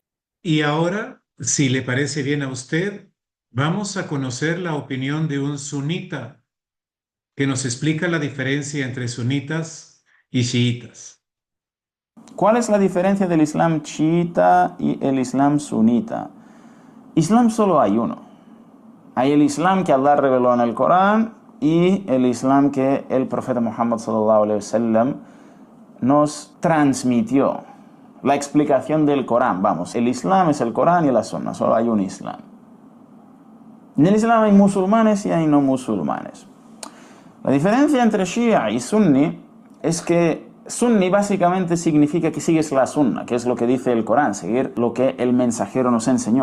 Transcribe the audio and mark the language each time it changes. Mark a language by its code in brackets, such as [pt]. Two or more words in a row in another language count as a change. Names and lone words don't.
[es] Y ahora, si le parece bien a usted, vamos a conocer la opinión de un sunita que nos explica la diferencia entre sunitas y chiitas. ¿Cuál es la diferencia del Islam chiita y el Islam sunita? Islam solo hay uno. Hay el Islam que Allah reveló en el Corán y el Islam que el profeta Muhammad [ar] صلى الله عليه وسلم [es] nos transmitió. La explicación del Corán, vamos, el Islam es el Corán y la Sunna, solo hay un Islam. En el Islam hay musulmanes y hay no musulmanes. La diferencia entre Shia y Sunni es que Sunni básicamente significa que sigues la Sunna, que es lo que dice el Corán, seguir lo que el mensajero nos enseñó.